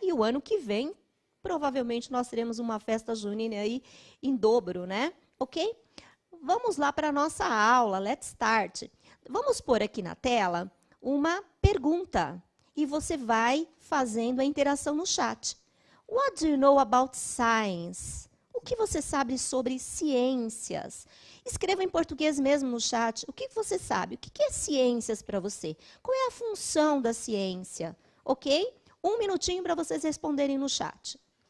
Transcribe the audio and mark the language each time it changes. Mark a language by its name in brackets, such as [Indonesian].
[Portuguese] E o ano que vem, provavelmente, nós teremos uma festa junina aí em dobro, né? Ok? Vamos lá para a nossa aula, [English] let's start. [Portuguese] Vamos pôr aqui na tela uma pergunta e você vai fazendo a interação no chat. [English] What do you know about science? [Portuguese] O que você sabe sobre ciências? Escreva em português mesmo no chat. O que você sabe? O que é ciências para você? Qual é a função da ciência? Ok? 1 minutinho para vocês responderem no chat.